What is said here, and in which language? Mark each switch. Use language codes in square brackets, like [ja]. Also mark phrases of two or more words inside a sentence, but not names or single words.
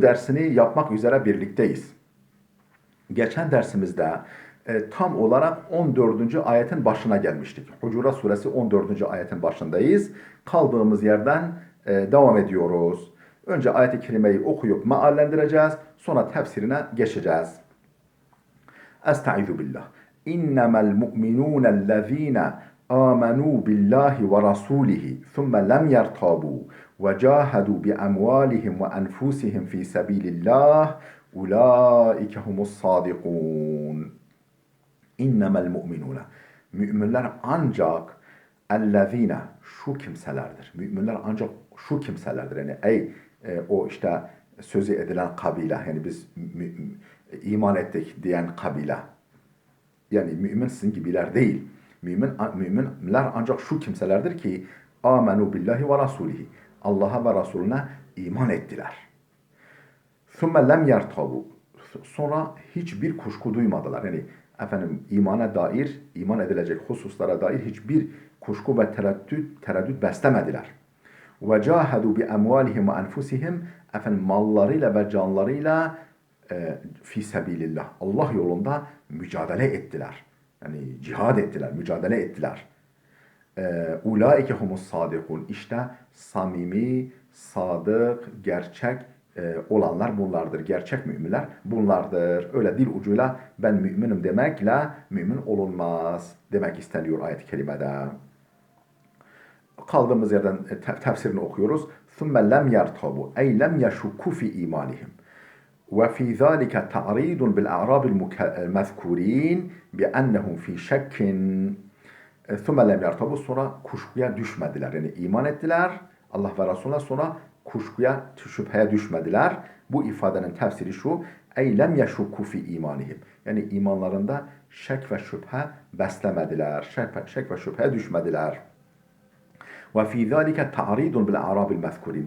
[tr] dersini yapmak üzere birlikteyiz. Geçen dersimizde tam olarak 14. ayetin başına gelmiştik. Hucurat Suresi 14. ayetin başındayız. Kaldığımız yerden devam ediyoruz. Önce ayet-i kerimeyi okuyup meallendireceğiz. Sonra tefsirine geçeceğiz. [ar] أستعيذ بالله إنما المؤمنون الذين آمنوا بالله ورسوله ثم لم يرتابوا وجاهدوا بأموالهم وأنفسهم في سبيل الله أولئك هم الصادقون. إنما المؤمنون. [tr] Müminler ancak ellezine şu kimselerdir. Müminler ancak şu kimselerdir. Yani o işte sözü edilen kabile. Yani biz iman ettik diyen kabile. Yani mümin sizin gibiler değil. Müminler ancak şu kimselerdir ki [ar] آمنوا بالله ورسوله. [tr] Allah'a ve Resulüne iman ettiler. [ar] ثُمَّ لَمْ يَرْتَابُوا. [tr] Sonra hiçbir kuşku duymadılar. Yani imana dair, iman edilecek hususlara dair hiçbir kuşku ve tereddüt beslemediler. [ar] وَجَاهَدُوا بِأَمْوَالِهِمْ وَأَنْفُسِهِمْ [tr] mallarıyla ve canlarıyla [ar] في سبيل الله. [tr] Allah yolunda mücadele ettiler. Yani cihad ettiler, mücadele ettiler. [ar] أولئك هم الصادقون. [tr] İşte samimi, sadık, gerçek olanlar bunlardır. Gerçek müminler bunlardır. Öyle dil ucuyla ben müminim demekle mümin olunmaz demek isteniyor ayet-i kerimede. Kaldığımız yerden tefsirini okuyoruz. [ar] ثُمَّ لَمْ يَرْتَابُوا اَيْ لَمْ يَشُكُّ فِي اِيمَانِهِمْ وفي ذلك تعريض بالأعراب المذكورين بأنهم في شك ثم لم يرتابوا. [tr] Sonra kuşkuya düşmediler. Yani iman ettiler Allah ve Resulüne, sonra kuşkuya, şüpheye düşmediler. Bu ifadenin tefsiri şu: [ar] أي لم يشكوا في إيمانهم. [tr] Yani imanlarında şek ve şüphe beslemediler. Şek ve şüpheye düşmediler. [ar] وفي ذلك تعريض بالأعراب المذكورين.